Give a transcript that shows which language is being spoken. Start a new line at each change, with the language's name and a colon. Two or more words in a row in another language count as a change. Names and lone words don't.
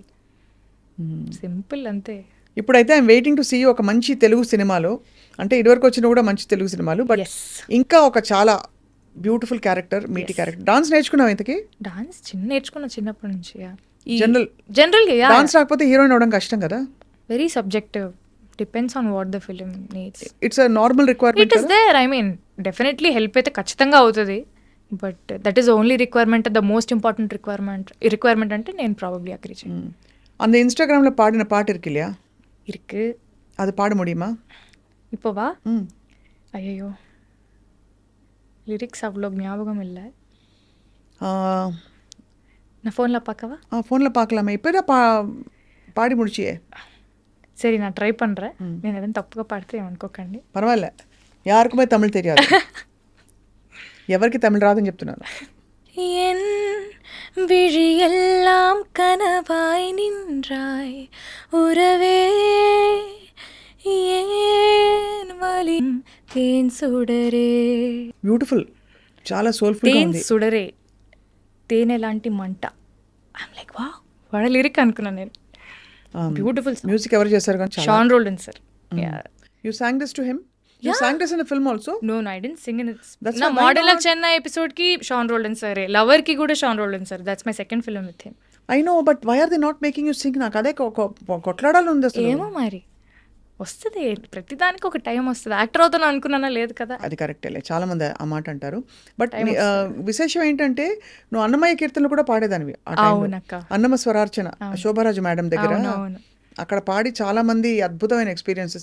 Telugu: సింపుల్ అంతే. ఇప్పుడైతే
English: I'm waiting to see
Telugu: ఒక మంచి తెలుగు సినిమాలో. అంటే ఇదివరకు వచ్చిన కూడా మంచి తెలుగు సినిమాలు, బట్ ఇంకా ఒక చాలా
English: beautiful character, meaty character.
Telugu: డాన్స్ నేర్చుకున్నావు ఇంతకి? డాన్స్ నేర్చుకున్నా చిన్నప్పటి నుంచి.
English: general dance
Telugu: రాకపోతే హీరోయిన్ అవడం కష్టం కదా.
English: Very subjective, depends on what the film needs. It's a normal requirement. It is there, I mean definitely help
Telugu: అయితే ఖచ్చితంగా అవుతుంది.
English: But that is only requirement, the most important requirement
Telugu: అంటే నేను
English: probably agree చేయను.
Tamil: அந்த இன்ஸ்டாகிராமில் பாடின பாட்டு இருக்கு இல்லையா? இருக்கு. அது பாட முடியுமா இப்போவா? ஐயோ லிரிக்ஸ் அவ்வளோ ஞாபகம் இல்லை. நான் ஃபோனில் பார்க்கவா? ஃபோனில் பார்க்கலாமே. இப்போ தான் பாடி முடிச்சியே. சரி நான் ட்ரை பண்ணுறேன்.
Telugu: నేను ఏదైనా తప్పుగా పాడితే ఏమనుకోకండి. పర్వాలే,
Tamil: யாருக்குமே தமிழ் தெரியாது.
Telugu: ఎవరికి తమిళ రాదని చెప్తున్నాను.
Tamil: என் விழியெல்லாம் கனவாய் நின்றாய் உறவே ஏன் வலி தேன் சுடரே.
Telugu: బ్యూటిఫుల్, చాలా సోల్ఫుల్ గా ఉంది. తేన్ సుడరే, తేనె లాంటి మంట.
English: I'm like wow,
Telugu: వాడ లిరిక్ అనుకున్నాను నేను. బ్యూటిఫుల్. మ్యూజిక్ ఎవరు చేశారు? కానీ షాన్ రోల్డన్ సార్.
English: యు sang this to him? You sang this in the film also? No, I didn't sing in it. That's na Model of Chennai episode ki Sean Roldan sir, Lover
Telugu: కి కూడా
English: Sean Roldan sir. That's my second film with him. I know, but why are they not making you sing?
Telugu: నాకు అదే కొట్లాడాలి ఉంది అసలు. ఏమో మరి వస్తుంది, ప్రతిదానికి ఒక టైం వస్తుంది. యాక్టర్ అవుతాను అనుకున్నానా? లేదు కదా. అది కరెక్టే, చాలా మంది ఆ మాట అంటారు. బట్ విశేషం ఏంటంటే నువ్వు అన్నమయ్య కీర్తనలు కూడా పాడేదానివి. అన్నమ స్వరార్చన శోభరాజు మేడం దగ్గర అక్కడ పాడి చాలా మంది అద్భుతమైన ఎక్స్పీరియన్సెస్.